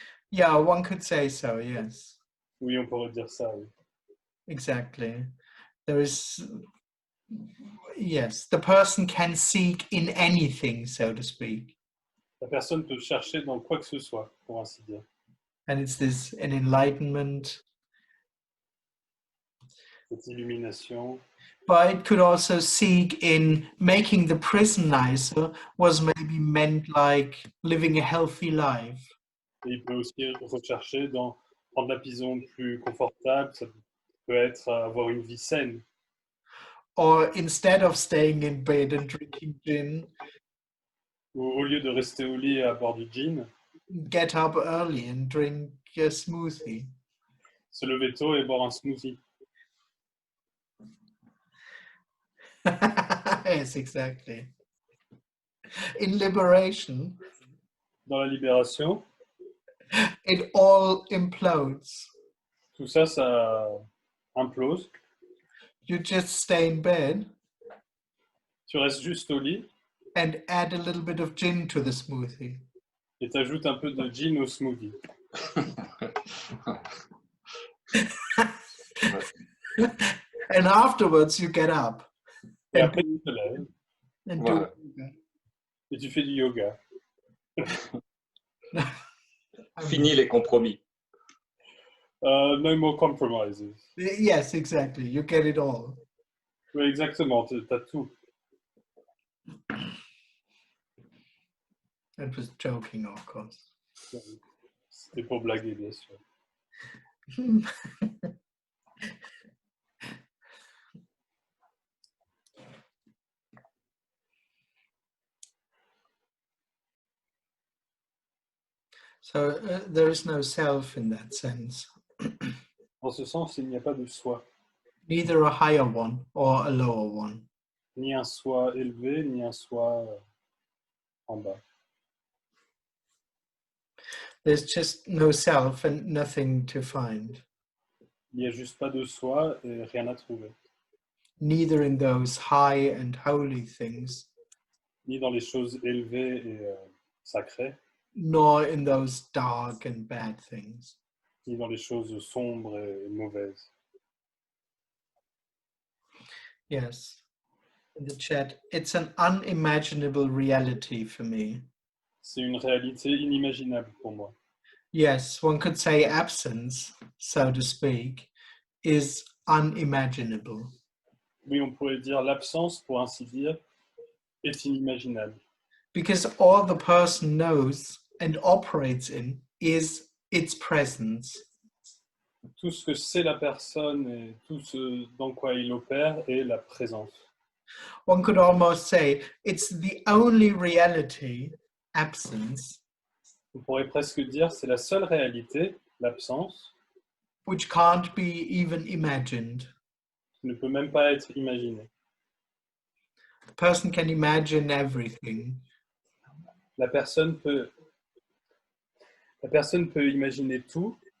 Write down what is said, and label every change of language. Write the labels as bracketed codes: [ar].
[en] Yeah, one could say so, yes. [fr] Oui, on pourrait dire ça, oui. [en] Exactly. There is, yes, the person can seek in anything, so to speak. [fr] La personne peut chercher dans quoi que ce soit, pour ainsi dire. [en] And it's this, an enlightenment. [fr] Cette illumination. [en] But it could also seek in making the prison nicer, was maybe meant like living a healthy life. [fr] Et il peut aussi rechercher dans rendre la prison plus confortable, ça peut être avoir une vie saine. [en] Or instead of staying in bed and drinking gin, [fr] Ou au lieu de rester au lit et à boire du gin, [en] get up early and drink a smoothie. [fr] se lever tôt et boire un smoothie. [en] Yes, exactly. In liberation, [fr] Dans la libération, [en] it all implodes. [fr] tout ça, ça implose. [en] You just stay in bed [fr] Tu restes juste au lit [en] and add a little bit of gin to the smoothie. [fr] et tu ajoutes un peu de gin au smoothie. [en] And afterwards you get up [fr] Et [en] and, [fr] après, tu te lèves [en] and [fr] Voilà. [en] do yoga. [fr] et tu fais du yoga. Fini les compromis. [en] No more compromises. Yes, exactly. You get it all. [fr] Oui, exactement, tu as tout. [en] I was joking, of course. [fr] C'était pour blaguer, bien sûr. [en] So there is no self in that sense. [fr] En ce sens, il n'y a pas de soi. [en] Neither a higher one or a lower one. [fr] Ni un soi élevé, ni un soi en bas. [en] There's just no self and nothing to find. [fr] Il n'y a juste pas de soi et rien à trouver. [en] neither in those high and holy things, [fr] ni dans les choses élevées et sacrées, [en] nor in those dark and bad things. [fr] ni dans les choses sombres et mauvaises. [en] Yes, in the chat, it's an unimaginable reality for me. [fr] C'est une réalité inimaginable pour moi. [en] Yes, one could say absence, so to speak, is unimaginable. [fr] Oui, on pourrait dire l'absence, pour ainsi dire, est inimaginable. [en] Because all the person knows and operates in is its presence. [fr] Tout ce que c'est la personne et tout ce dans quoi il opère est la présence. [en] One could almost say it's the only reality, absence, [fr] On pourrait presque dire c'est la seule réalité, l'absence, [en] which can't be even imagined. [fr] qui ne peut même pas être imaginée. [en] The person can imagine everything, [fr] La personne peut imaginer tout,